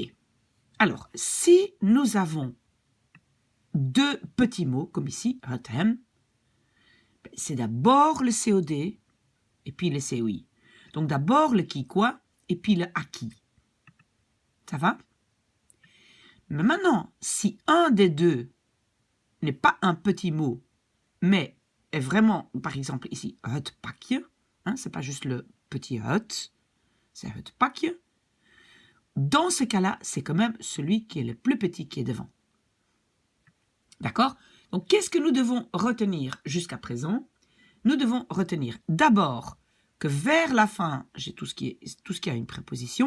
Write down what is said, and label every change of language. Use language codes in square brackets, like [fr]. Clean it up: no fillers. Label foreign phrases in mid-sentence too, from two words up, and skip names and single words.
[fr] Alors, si nous avons deux petits mots, comme ici, [nl] hot, hem, [fr] c'est d'abord le COD et puis le COI. Donc, d'abord le qui, quoi, et puis le à qui. Ça va? Mais maintenant, si un des deux n'est pas un petit mot, mais est vraiment, par exemple ici, [nl] het pakje, [fr] hein, c'est pas juste le petit het, c'est [nl] het pakje. [fr] Dans ce cas-là, c'est quand même celui qui est le plus petit qui est devant. D'accord? Donc, qu'est-ce que nous devons retenir jusqu'à présent? Nous devons retenir d'abord que vers la fin, j'ai tout ce qui a une préposition.